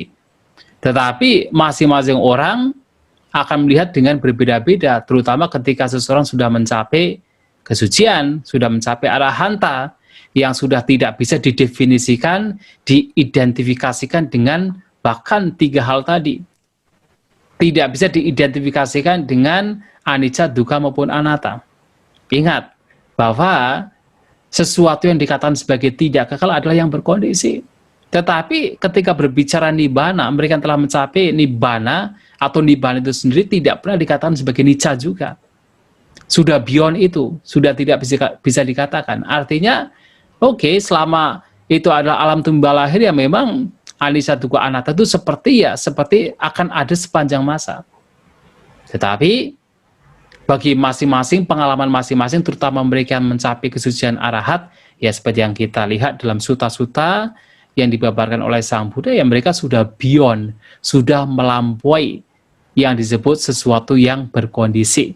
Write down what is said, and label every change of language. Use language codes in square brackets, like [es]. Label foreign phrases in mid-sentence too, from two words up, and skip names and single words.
[id] Tetapi masing-masing orang akan melihat dengan berbeda-beda, terutama ketika seseorang sudah mencapai kesucian, sudah mencapai arahanta, yang sudah tidak bisa didefinisikan, diidentifikasikan dengan bahkan 3 hal tadi. Tidak bisa diidentifikasikan dengan [pi] anicca, dukkha [id] maupun anatta. Ingat bahwa sesuatu yang dikatakan sebagai tidak kekal adalah yang berkondisi. Tetapi ketika berbicara nibbana, mereka telah mencapai nibbana atau nibbana itu sendiri tidak pernah dikatakan sebagai nicca juga. Sudah beyond itu, sudah tidak bisa dikatakan. Artinya, oke, selama itu adalah alam tumbuh lahir ya memang [pi] anicca, dukkha, anatta [id] itu seperti akan ada sepanjang masa. Tetapi bagi masing-masing, pengalaman masing-masing, terutama mereka yang mencapai kesucian arahat, ya seperti yang kita lihat dalam suta-suta yang dibabarkan oleh Sang Buddha, ya mereka sudah beyond, sudah melampaui yang disebut sesuatu yang berkondisi.